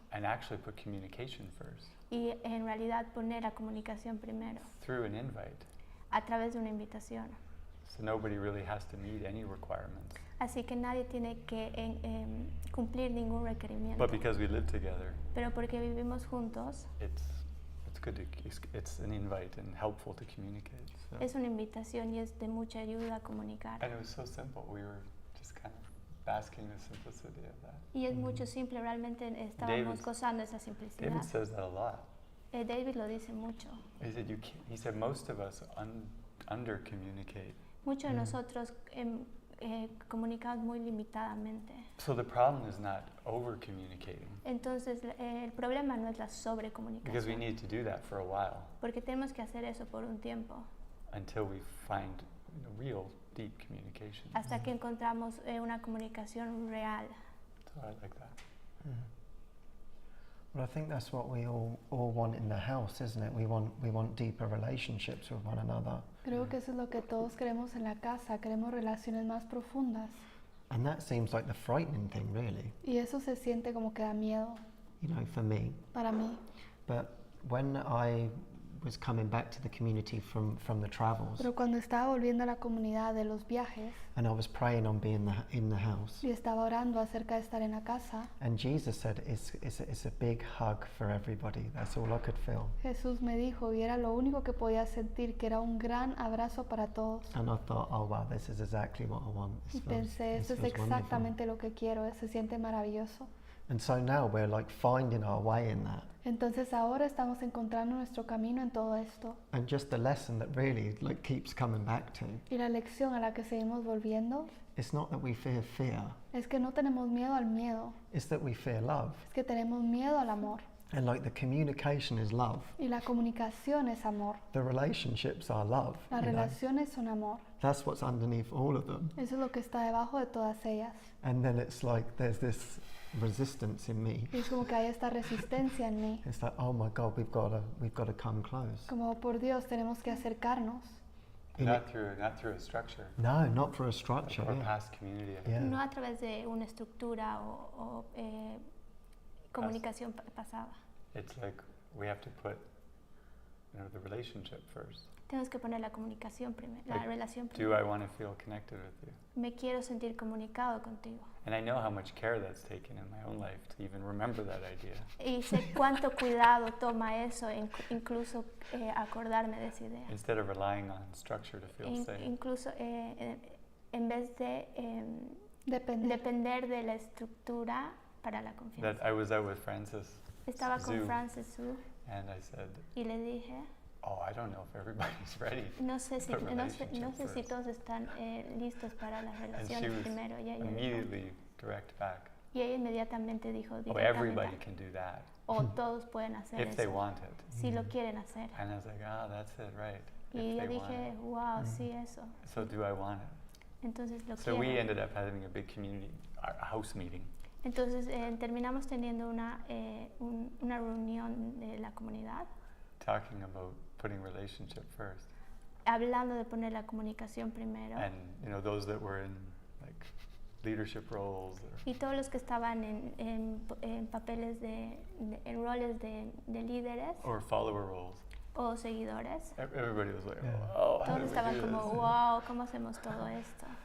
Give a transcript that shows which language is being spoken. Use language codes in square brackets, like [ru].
[en] And actually put communication first. [es] Y en realidad poner la comunicación primero. [en] Through an invite. [es] A través de una invitación. [en] So nobody really has to meet any requirements. [es] Así que nadie tiene que cumplir ningún requerimiento. [en] But because we live together. [es] Pero porque vivimos juntos. [en] It's good it's an invite and helpful to communicate. So. [es] Es una invitación y es de mucha ayuda a comunicar. [en] And it was so simple. We were just kind of basking in the simplicity of that. [es] Y es mucho simple, realmente estábamos gozando esa simplicidad. [en] David says that a lot. [es] David lo dice mucho. [en] He said most of us under communicate. [es] Muchos de nosotros comunicamos muy limitadamente. [en] So the problem is not over communicating. [es] Entonces el problema no es la sobrecomunicación. [en] Because we need to do that for a while. [es] Porque tenemos que hacer eso por un tiempo. [en] Until we find real deep communication. [es] Hasta que encontramos una comunicación real. [en] So I like that. Well, I think that's what we all want in the house, isn't it? We want deeper relationships with one another. [es] Creo que eso es lo que todos queremos en la casa. Queremos relaciones más profundas. [en] And that seems like the frightening thing, really. [es] Y eso se siente como que da miedo. [en] You know, for me. [es] Para mí. [en] But when I was coming back to the community from the travels. [es] Pero cuando estaba volviendo a la comunidad de los viajes. [en] And I was praying on being in the house. [es] Y estaba orando acerca de estar en la casa. [en] And Jesus said, it's a big hug for everybody. That's all I could feel. [es] Jesús me dijo, y era lo único que podía sentir, que era un gran abrazo para todos. [en] And I thought, oh wow, this is exactly what I want. [es] Y pensé, eso es exactamente lo que quiero. Se siente maravilloso. [en] And so now we're like finding our way in that. [es] Entonces ahora estamos encontrando nuestro camino en todo esto. [en] And just the lesson that really like keeps coming back to. [es] Y la lección a la que seguimos volviendo. [en] It's not that we fear fear. [es] Es que no tenemos miedo al miedo. [en] It's that we fear love. [es] Es que tenemos miedo al amor. [en] And like the communication is love. [es] Y la comunicación es amor. [en] The relationships are love. [es] Las relaciones son amor. [en] That's what's underneath all of them. [es] Eso es lo que está debajo de todas ellas. [en] And then it's like there's this resistance in me. [es] Y es como que hay esta resistencia en mí. [en] It's like, oh my God, we've got to come close. [es] Como por Dios tenemos que acercarnos. [en] Not through a structure. No, not through a structure. Or past community. Yeah. [es] No a través de una estructura o comunicación pasada. [en] It's like we have to put the relationship first. [es] Tenemos que poner la comunicación primero, la relación [en] Do [es] primero. [en] I want to feel connected with you? [es] Me quiero sentir comunicado contigo. [en] And I know how much care that's taken in my own life to even remember that idea. [es] Y sé cuánto cuidado toma eso, incluso acordarme de esa idea. [en] Instead of relying on structure to feel safe. [es] Incluso en vez de depender de la estructura para la confianza. [en] That I was out with Francis. [es] Estaba con Francis Su. [en] And I said, [es] y le dije, [en] oh, I don't know if everybody's ready. [es] No sé si todos están listos para las relaciones primero. Y ella [en] immediately direct back. [es] Y ella inmediatamente dijo, [en] everybody can do that. [es] O todos pueden hacer [en] if [es] eso. [en] They want it. [es] Si lo quieren hacer. [en] And I was like, that's it, right. [es] Y yo dije, wow, sí, eso. [en] So do I want it? [es] Entonces lo [en] So [es] quiero. [en] we ended up having a big community, a house meeting. [es] Entonces terminamos teniendo una reunión de la comunidad. [en] Talking about putting relationship first. [es] Hablando de poner la comunicación primero. [en] And those that were in like leadership roles. [es] Y todos los que estaban en papeles en roles de líderes. [en] Or follower roles. [es] O seguidores. [en] Everybody was like, wow. [es] Todos estaban como, wow, ¿cómo hacemos todo esto?